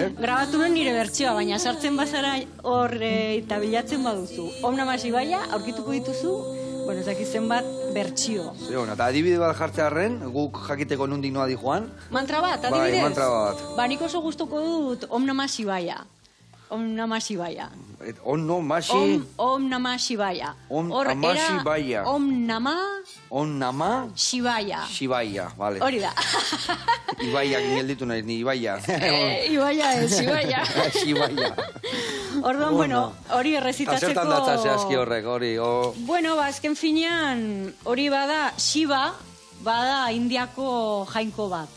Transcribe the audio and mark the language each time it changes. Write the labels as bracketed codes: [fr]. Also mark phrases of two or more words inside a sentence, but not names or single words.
[eu] Grabatu nuen nire bertsioa, baina sartzen bazara hor eta bilatzen baduzu. [sa] ॐ नमः शिवाय, [eu] aurkituko dituzu, bueno, ezak zenbat bertsio. Eta adibide bat jartzearren, guk jakiteko nundik noa di joan. Mantra bat, adibidez? Bai, mantra bat. Ba, nik oso gustuko dut [sa] ॐ नमः शिवाय. ॐ नमः शिवाय. ॐ नमः शिवाय. ॐ नमः शिवाय. ॐ नमः शिवाय. ॐ नमः ॐ नमः Shivaya. Shivaya, [eu] bale. Hori da. Ibaiak gelditu nahi, ni Ibaia. Ibaia ez, [sa] Shivaya. Shivaya. [eu] Orduan, bueno, hori errezitatzeko... Zertan datza zehazki horrek, hori. Bueno, azken finean, hori bada, Shiva, bada Indiako jainko bat.